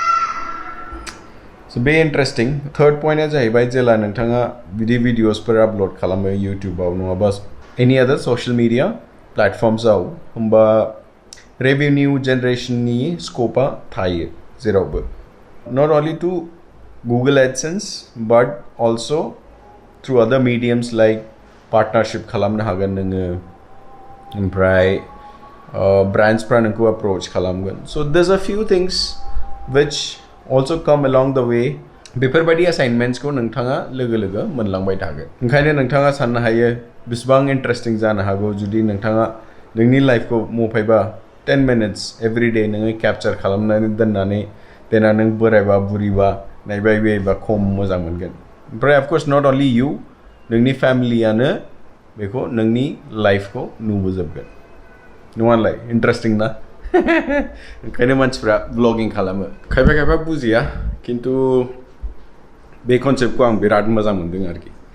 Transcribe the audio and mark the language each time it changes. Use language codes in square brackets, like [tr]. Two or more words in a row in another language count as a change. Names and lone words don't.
[brx] So बे [en] interesting third point [brx] जाहैबाय जेला नोंथाङा बिदि [en] videos upload [brx] खालामो इउटुबाव नङाबा [en] any other social media platforms [brx] होमबा [en] revenue generation scope [brx] थायो जेरावबो [en] not only to Google AdSense but also through other mediums like partnership [brx] खालामनो हागोन नोङो ओमफ्राय ब्रान्ड्सफ्रा नोंखौ अप्रोच खालामगोन [en] so there are few things which also come along the way [brx] बेफोरबायदि असाइनमेन्ट्सखौ नोंथाङा लोगो मोनलांबाय थागोन ओंखायनो नोंथाङा साननो हायो बेसेबां इन्टारेस्टिं जानो हागौ जुदि नोंथाङा नोंनि लाइफखौ मफायबा [en] 10 minutes everyday [brx] नोङो केपचार खालामनानै दोननानै देना नों बोरायबा बुरिबा नायबाय बायोबा खम मोजां मोनगोन ओमफ्राय [en] of course not only you [brx] नोंनि फेमिलियानो बेखौ नोंनि लाइफखौ नुबोजोबगोन नङालाय इन्टारेस्टिं ना ओंखायनो मानसिफ्रा ब्लगिं खालामो खायफा बुजिया खिन्थु बे कनसेप्टखौ आं बिराद मोजां मोनदों आरोखि